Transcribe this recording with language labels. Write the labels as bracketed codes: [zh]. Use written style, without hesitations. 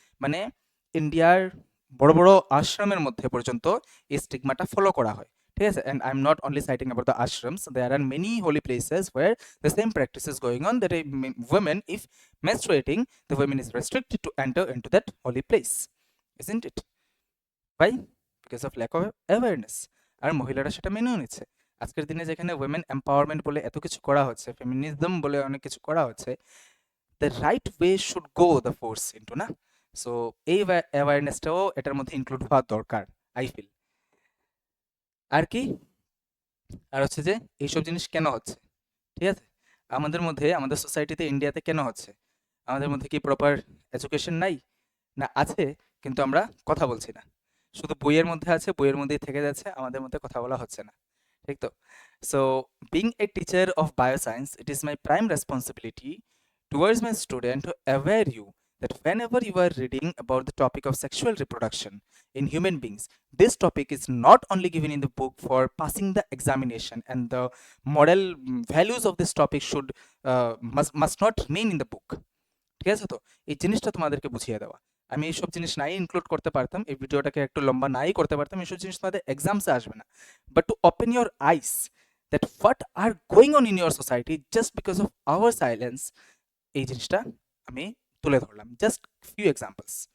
[bn] মানে ইন্ডিয়ার বড় বড় আশ্রমের মধ্যে পর্যন্ত এই স্টিগমাটা ফলো করা হয়। ঠিক আছে? [en] and I'm not only citing about the ashrams, there are many holy places where the same practice is going on, that a woman, if menstruating, the woman is restricted to enter into that holy place, isn't it? Why? Because of lack of awareness. [bn] আর মহিলারা সেটা মেনেও নিচ্ছে। আজকের দিনে যেখানে women empowerment বলে এত কিছু করা হচ্ছে, ফেমিনিজম বলে অনেক কিছু করা হচ্ছে, [en] the right way should go the force into, [bn] না? সো এই অ্যাওয়ারনেসটাও এটার মধ্যে ইনক্লুড হওয়া দরকার, আই ফিল। আর কি? আর হচ্ছে যে এইসব জিনিস কেন হচ্ছে? ঠিক আছে? আমাদের মধ্যে, আমাদের সোসাইটিতে, ইন্ডিয়াতে কেন হচ্ছে? আমাদের মধ্যে কি প্রপার এডুকেশন নাই? না আছে, কিন্তু আমরা কথা বলছি না। শুধু বইয়ের মধ্যে আছে, বইয়ের মধ্যেই থেকে যাচ্ছে, আমাদের মধ্যে কথা বলা হচ্ছে না। ঠিক তো? [en] So being a teacher of bioscience, it is my prime responsibility towards my student to aware you that whenever you are reading about the topic of sexual reproduction in human beings, this topic is not only given in the book for passing the examination, and the moral values of this topic should must not remain in the book. [bn] ঠিক আছে? তো এই জিনিসটা তোমাদেরকে বুঝিয়ে দেওয়া। আমি এইসব জিনিস নাই ইনক্লুড করতে পারতাম, এই ভিডিওটাকে একটু লম্বা নাই করতে পারতাম, এইসব জিনিস তোমাদের এক্সামসে আসবে না, [en] but to open your eyes that what are going on in your society just because of our silence, [bn] এই জিনিসটা আমি তুলে ধরলাম, জাস্ট ফিউ এক্সাম্পলস।